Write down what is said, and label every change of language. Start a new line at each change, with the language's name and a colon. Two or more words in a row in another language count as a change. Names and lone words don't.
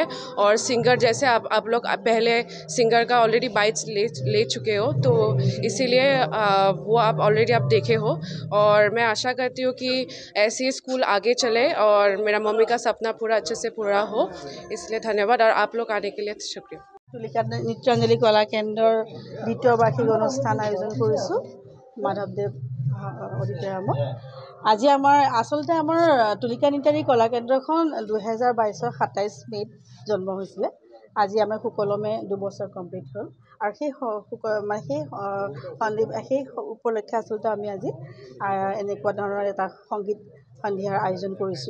Hindi: और सिंगर जैसे आप लोग पहले सिंगर का
English: already bites
Hindi: ले चुके हो, तो इसीलिए वो आप ऑलरेडी आप देखे हो। और मैं आशा करती हूँ कि ऐसे ही स्कूल आगे चले और मेरा मम्मी का सपना पूरा अच्छे से पूरा हो। इसलिए धन्यवाद और आप लोग आने के लिए शुक्रिया।
Assamese: তুলিকা নৃত্যাঞ্জলি কলা কেন্দ্ৰৰ দ্বিতীয় বাৰ্ষিক অনুষ্ঠান আয়োজন কৰিছোঁ মাধৱদেৱ অডিটৰিয়ামত। আজি আচলতে আমাৰ তুলিকা নৃত্যাঞ্জলি কলা কেন্দ্ৰখন 2022 27 মে'ত জন্ম হৈছিলে। আজি আমাৰ সুকলমে 2 বছৰ কমপ্লিট হ'ল আৰু সেই উপলক্ষে আচলতে আমি আজি এনেকুৱা ধৰণৰ এটা সংগীত সন্ধিয়াৰ আয়োজন কৰিছোঁ।